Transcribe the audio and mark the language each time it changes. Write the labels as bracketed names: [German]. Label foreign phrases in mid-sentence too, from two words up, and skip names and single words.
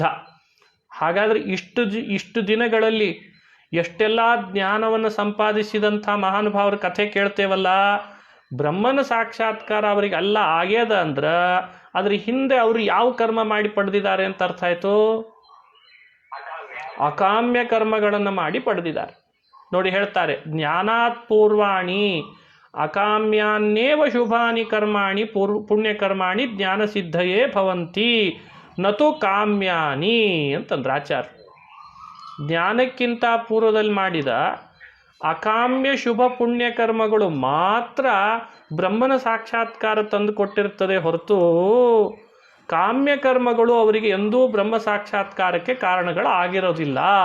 [Kannada] ಹಾಗಾದರೆ ಇಷ್ಟು ದಿನಗಳಲ್ಲಿ ಎಷ್ಟೆಲ್ಲ ಜ್ಞಾನವನ್ನು ಸಂಪಾದಿಸಿದಂಥ ಮಹಾನುಭಾವರ ಕಥೆ ಕೇಳ್ತೇವಲ್ಲ, ಬ್ರಹ್ಮನ ಸಾಕ್ಷಾತ್ಕಾರ ಅವರಿಗೆ ಅಲ್ಲ ಆಗ್ಯದ ಅಂದ್ರೆ ಅದ್ರ ಹಿಂದೆ ಅವರು ಯಾವ ಕರ್ಮ ಮಾಡಿ ಪಡೆದಿದ್ದಾರೆ ಅಂತ ಅರ್ಥ ಆಯಿತು? ಅಕಾಮ್ಯ ಕರ್ಮಗಳನ್ನು ಮಾಡಿ ಪಡೆದಿದ್ದಾರೆ. ನೋಡಿ ಹೇಳ್ತಾರೆ, [Sanskrit] ಜ್ಞಾನಾತ್ ಪೂರ್ವಾಣಿ ಅಕಾಮ್ಯಾನ್ನೇವ ಶುಭಾನಿ ಕರ್ಮಾಣಿ ಪುಣ್ಯಕರ್ಮಾಣಿ ಜ್ಞಾನ ಸಿದ್ಧಯೇ ಭವಂತಿ ನತು ಕಾಮ್ಯಾನಿ [Kannada] ಅಂತಂದ್ರೆ ಆಚಾರ್ಯ. ಜ್ಞಾನಕ್ಕಿಂತ ಪೂರ್ವದಲ್ಲಿ ಮಾಡಿದ ಅಕಾಮ್ಯ ಶುಭ ಪುಣ್ಯಕರ್ಮಗಳು ಮಾತ್ರ ಬ್ರಹ್ಮನ ಸಾಕ್ಷಾತ್ಕಾರ ತಂದು ಕೊಟ್ಟಿರ್ತದೆ ಹೊರತು ಕಾಮ್ಯ ಕರ್ಮಗಳು ಅವರಿಗೆ ಎಂದೂ ಬ್ರಹ್ಮ ಸಾಕ್ಷಾತ್ಕಾರಕ್ಕೆ ಕಾರಣಗಳು ಆಗಿರೋದಿಲ್ಲ.